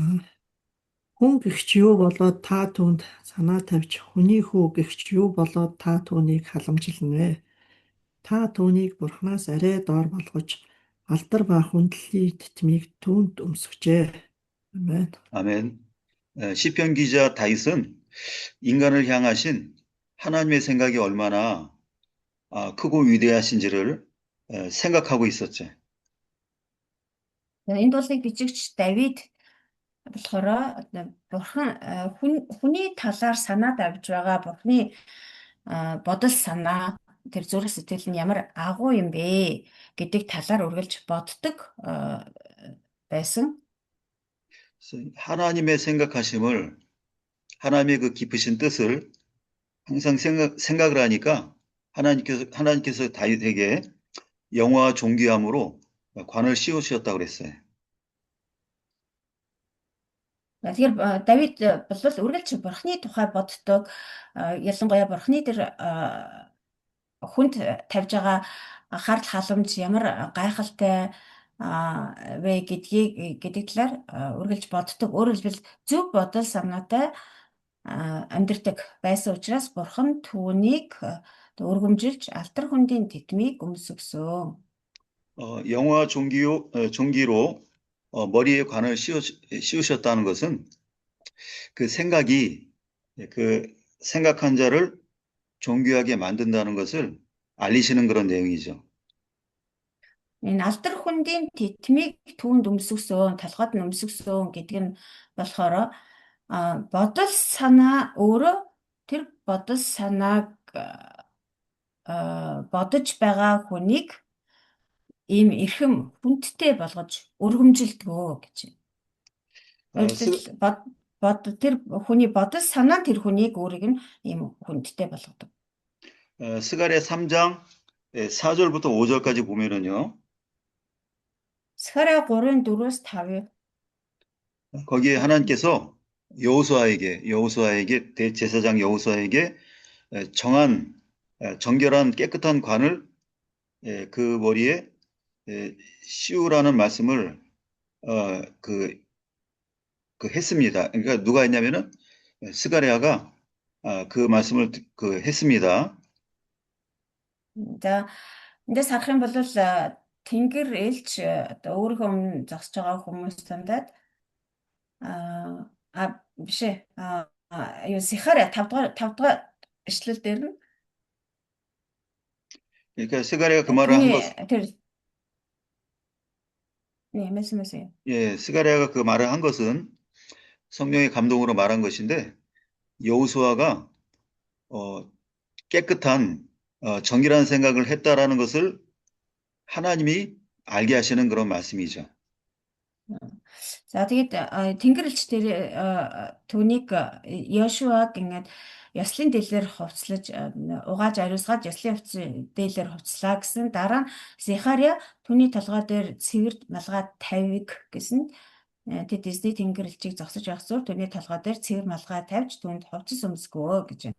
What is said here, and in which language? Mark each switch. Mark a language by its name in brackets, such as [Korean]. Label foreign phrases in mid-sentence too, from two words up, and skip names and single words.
[Mongolian] Хүн гэгч юу болоод та түүнд санаа тавьж, хүний хүү гэгч юу болоод та түүнийг халамжилна вэ? Та түүнийг Бурханаас арай доор болгож, алдар ба хүндллийн тэтмийг түүнд өмсгчээ. Амен. [Korean] 아멘. 시편 기자 다윗은 인간을 향하신 하나님의 생각이 얼마나 크고 위대하신지를 생각하고 있었죠. [Mongolian] Энэ дуулыг бичигч Давид болохоор Бурхан хүний талаар санаа тавьж байгаа Бурханы бодол санаа тэр зүрх сэтгэл нь ямар агуу юм бэ гэдэг талаар үргэлж боддог байсан. [Korean] 하나님의 생각하심을 하나님의 그 깊으신 뜻을 항상 생각을 하니까 하나님께서 다윗에게 영화와 존귀함으로 관을 씌우셨다고 그랬어요. [Mongolian] Тэгэхээр Давид бол үргэлж Бурханы тухай боддог. Ялангуяа Бурханы тэр хүнд тавьж байгаа харал халамж ямар гайхалтай вэ гэдэг талаар үргэлж боддог. Өөрөөр хэлбэл зөв бодол санаатай амьдардаг байсан учраас Бурхан түүнийг өргөмжилж алтар хүндийн тэтмийг өмсгсөн. [Korean] 영화 종기로 머리에 관을 씌우셨다는 것은 그 생각이 그 생각한 자를 존귀하게 만든다는 것을 알리시는 그런 내용이죠. [Mongolian] Энэ алтар хүндийн тэтмийг түүнд өмсгсөн, талхад нь өмсгсөн гэдэг нь болохоор бодол санаа өөрөө тэр бодол санааг бодож байгаа хүнийг ийм эрхэм хүндтэй болгож өргөмжилдгөө гэж. Тэр хүний бодол санаа тэр хүнийг өөрийг нь ийм хүндтэй болгодог. [Korean] 스가랴 3장 4절부터 5절까지 보면은요. [Mongolian] 스가랴 3-ын 4-өөс 5. [Korean] 거기에 하나님께서 여호수아에게 대제사장 여호수아에게 정한 정결한 깨끗한 관을 그 머리에 씌우라는 말씀을 했습니다. 그러니까 누가 했냐면은 스가랴가 그 말씀을 했습니다. [Mongolian] За эндээс харах юм бол Тэнгэр элч одоо өөрийнхөө өмнө зогсож байгаа хүмүүс тандаад биш ээ юу Сихаря 5 дугаар эшлэл дээр нь [Korean] 그러니까 스가랴가 그 말을 한 것, 네, 말씀하세요. 예, 스가랴가 그 말을 한 것은 성령의 감동으로 말한 것인데 여호수아가 깨끗한 정결한 생각을 했다라는 것을 하나님이 알게 하시는 그런 말씀이죠. [Mongolian] За тэгээд Тэнгэрлэгч дээр түүнийг Йошуаг ингээд ёслын дэлээр хувцлаж угааж ариусгаад ёслын дэлээр хувцлаа гэсэн дараа нь Сихаря түүний толгой дээр цэвэр малгай тавиг гэсэн тэд Дисний тэнгэрлэгчийг зогсож байх зур түүний толгой дээр цэвэр малгай тавьж түүнд хувцас өмсгөө гэж байна.